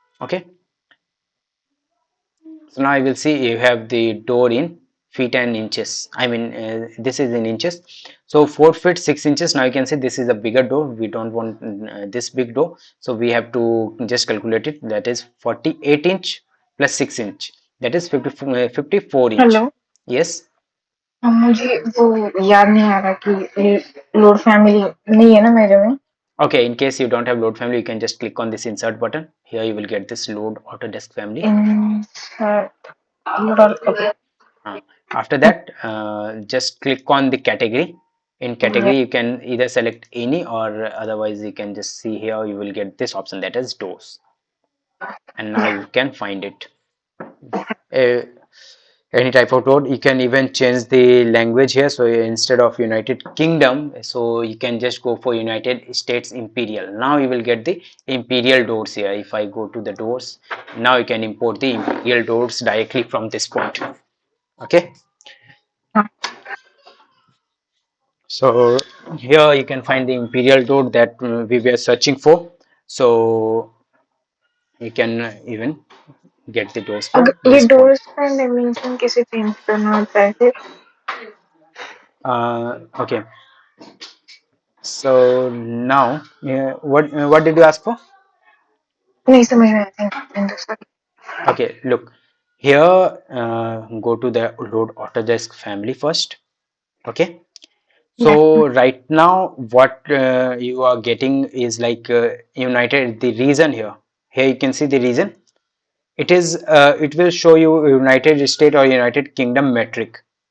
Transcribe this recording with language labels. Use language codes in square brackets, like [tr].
[en] Okay, so now you will see you have the door in feet and inches. I mean this is in inches. So 4 feet 6 inches. Now you can see this is a bigger door. We don't want this big door, so we have to just calculate it. That is 48 inch plus 6 inch, that is 54 inch. Hello. Yes. [hi] मुझे वो याद नहीं आ रहा कि load family नहीं है ना मेरे में। [en] Okay, in case you don't have load family, you can just click on this insert button. Here you will get this load Autodesk family. Insert load okay. After that, just click on the category In Yeah. category you can either select any, or otherwise you can just see here, you will get this option that is doors, and now you can find it. uh, any type of door. You can even change the language here, so instead of United Kingdom, so you can just go for United States Imperial. Now you will get the Imperial doors here. If I go to the doors, now you can import the Imperial doors directly from this point. Okay, so here you can find the Imperial door that we were searching for. So you can even get the doors from [hi] अगर ये [en] this point. [hi] Doors का dimension कैसे change करना होता है फिर? [en] Okay, so now what did you ask for? [hi] नहीं समझ में आया, [en] Thank you, sorry. Okay, look here, go to the load Autodesk family first. Okay, Yeah. so right now what you are getting is like United, the region here. Here you can see the region. It is it will show you United States or United Kingdom metric.